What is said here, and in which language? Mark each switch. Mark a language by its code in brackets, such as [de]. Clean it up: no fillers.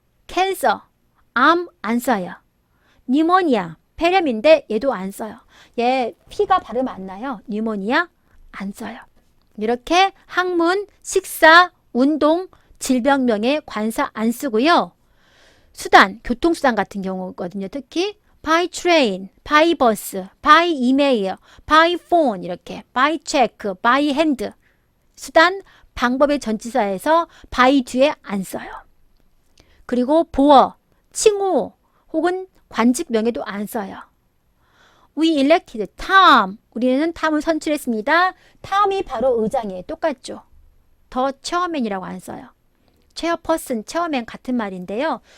[ko] cancer, 암 안 써요. pneumonia, 폐렴인데 얘도 안 써요. 얘 피가 발음 안 나요. pneumonia 안 써요. 이렇게 학문, 식사, 운동, 질병명에 관사 안 쓰고요. 수단, 교통수단 같은 경우거든요. 특히 [en] by train, by bus, by email, by phone [ko] 이렇게 by check, by hand 수단, 방법의 전치사에서 by 뒤에 안 써요. 그리고 보어, 칭호 혹은 관직명에도 안 써요. [en] We elected Tom. [ko] 우리는 탐을 선출했습니다. 탐이 바로 의장이에요. 똑같죠. 더 체어맨이라고 안 써요. 체어퍼슨, 체어맨 같은 말인데요.